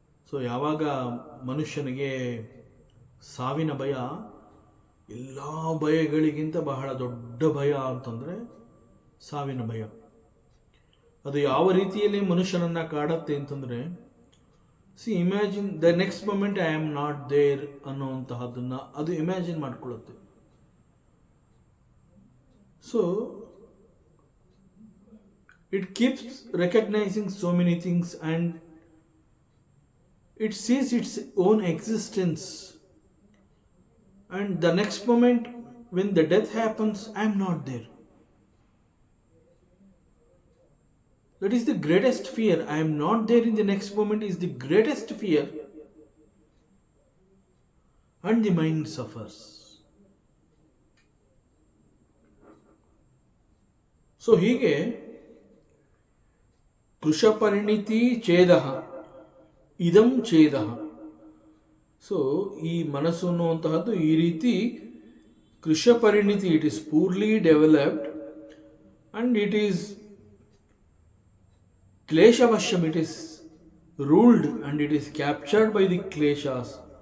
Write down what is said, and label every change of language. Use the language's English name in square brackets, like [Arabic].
[Kannada] So ಯಾವಾಗ ಮನುಷ್ಯನಿಗೆ ಸಾವಿನ ಭಯ ಎಲ್ಲ ಭಯಗಳಿಗಿಂತ ಬಹಳ ದೊಡ್ಡ ಭಯ ಅಂತಂದರೆ ಸಾವಿನ ಭಯ. ಅದು ಯಾವ ರೀತಿಯಲ್ಲಿ ಮನುಷ್ಯನನ್ನು ಕಾಡುತ್ತೆ ಅಂತಂದರೆ, [English] imagine the next moment I am not there [Kannada] ಅನ್ನುವಂತಹದ್ದನ್ನು ಅದು imagine ಮಾಡಿಕೊಳ್ಳುತ್ತೆ. [English] So it keeps recognizing so many things and it sees its own existence, and the next moment when the death happens, I am not there. That is the greatest fear. I am not there in the next moment is the greatest fear, and the mind suffers. [Kannada] So ಹೀಗೆ ಕೃಶಪರಿಣಿತಿ ಛೇದ ಇದಂ ಛೇದ. So ಈ ಮನಸ್ಸು ಅನ್ನುವಂತಹದ್ದು ಈ ರೀತಿ [English] ಕೃಶಪರಿಣಿತಿ, it is poorly developed and it is ಕ್ಲೇಶವಶ್ಯಂ, it is ruled and it is captured by the ಕ್ಲೇಶಾಸ್.